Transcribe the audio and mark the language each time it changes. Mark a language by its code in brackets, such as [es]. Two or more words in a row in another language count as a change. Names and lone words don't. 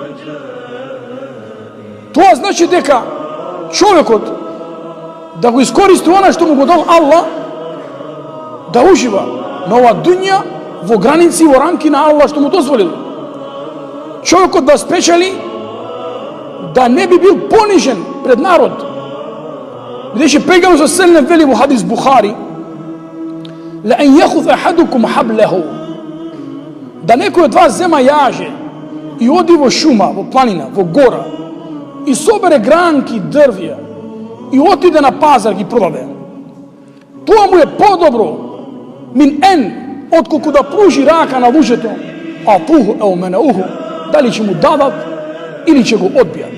[mk] Тоа значи дека човекот да го искористи она што му го дал Аллах, да ужива на ова дуња во граници и во рамки на Аллах што му дозволил. Човекот да спечели да не би бил понижен пред народ. Бидејќи пейгамбер саллаллаху вели во хадис Бухари: [ar] لأن يأخذ أحدكم حبله. [mk] Да некој од вас зема јаже и оди во шума, во планина, во гора и собере гранки, дрвја и отиде на пазар ги продаде. Тоа му е подобро [ar] من أن, [mk] отколку да пружи рака на луѓето, [ar] أعطوه أو منعوه, [mk] дали ќе му дадат или ќе го одбијат.